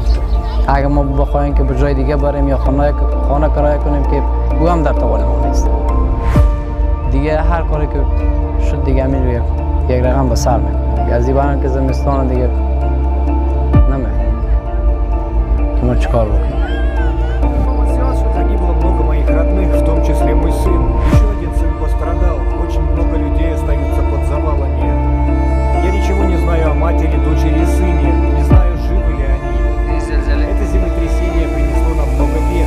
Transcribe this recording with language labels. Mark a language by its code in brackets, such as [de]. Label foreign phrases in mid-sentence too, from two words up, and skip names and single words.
[fa] اگه ما بخوایم که به جای دیگه بریم یا خانه کرایه کنیم که او هم در توان ما نیست. دیگه هر کاری که شد دیگه همین یک رقم به سر میکنیم. از این برم که زمستان دیگه نمیخوام که ما چیکار بکنیم. [ru] Погибло много моих родных, в том числе мой сын. Еще один сын пострадал. Очень много людей остаются под завалами. Я ничего не знаю о матери, дочери и сыне. Не знаю, живы ли они. Это землетрясение принесло нам много бед.